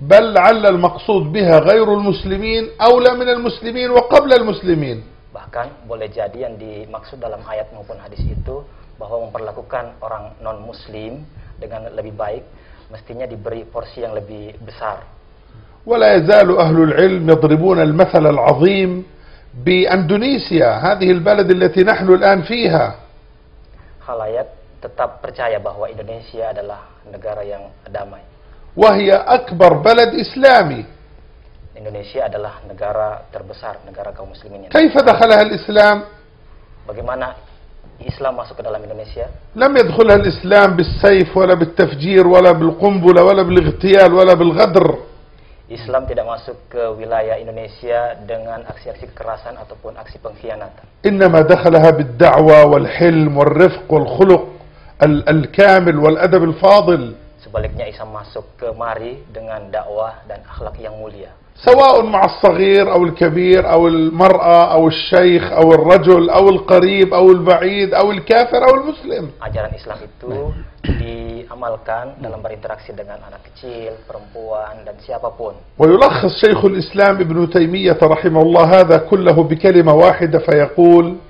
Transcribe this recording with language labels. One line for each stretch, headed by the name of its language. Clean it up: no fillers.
Arabic: بل لعل المقصود بها غير المسلمين أولى من المسلمين وقبل المسلمين.
Indonesian: Bahkan boleh jadi yang dimaksud dalam ayat maupun hadis itu bahwa memperlakukan orang non-muslim dengan lebih baik mestinya diberi porsi yang lebih besar.
Arabic: ولا يزال أهل العلم يضربون المثل العظيم بإندونيسيا هذه البلد التي نحن الآن فيها.
Indonesian: Khalayak tetap percaya bahwa Indonesia adalah negara yang damai.
Arabic: وهي أكبر بلد إسلامي.
Indonesian: Indonesia adalah negara terbesar, negara kaum muslimin.
Arabic: كيف دخلها الإسلام؟
Indonesian: Bagaimana Islam masuk ke dalam Indonesia?
Arabic: لم يدخلها الإسلام بالسيف ولا بالتفجير ولا بالقنبلة ولا بالاغتيال ولا بالغدر.
Indonesian: Islam tidak masuk ke wilayah Indonesia dengan aksi-aksi kekerasan ataupun aksi pengkhianatan.
Arabic: إنما دخلها بالدعوة والحلم والرفق والخلق الكامل والأدب الفاضل.
Indonesian: Sebaliknya Islam masuk kemari dengan dakwah dan akhlak yang mulia.
Arabic: سواء مع الصغير أو الكبير أو المرأة أو الشيخ أو الرجل أو القريب أو البعيد أو الكافر أو المسلم.
Indonesian: Ajaran Islam itu diamalkan dalam berinteraksi dengan anak kecil, perempuan, dan siapapun.
Arabic: ويلخص شيخ الإسلام ابن تيمية رحمه الله هذا كله بكلمة واحدة فيقول